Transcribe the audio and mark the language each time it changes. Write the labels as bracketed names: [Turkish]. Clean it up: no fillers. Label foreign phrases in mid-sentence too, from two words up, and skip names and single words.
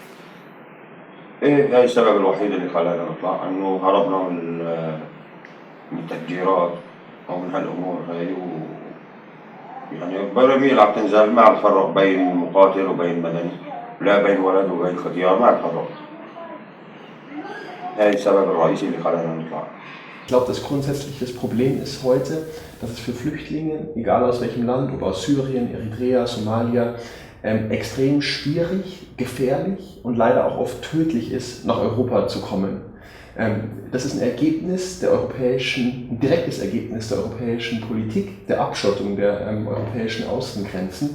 [Arabic] هاي السبب الوحيد اللي خلانا نطلع، إنه هربنا من التفجيرات أو من هالأمور هاي. يعني براميل عم تنزل، ما عم تفرق بين مقاتل وبين مدني، لا بين ولد وبين ختيار، ما عم تفرق. هاي السبب الرئيسي اللي خلانا نطلع. [German] Ich glaube, das grundsätzliche Problem ist heute, dass es für Flüchtlinge, egal aus welchem Land, ob aus Syrien, Eritrea, Somalia, extrem schwierig, gefährlich und leider auch oft tödlich ist, nach Europa zu kommen. Das ist ein Ergebnis der ein direktes Ergebnis der europäischen Politik, der Abschottung der europäischen Außengrenzen.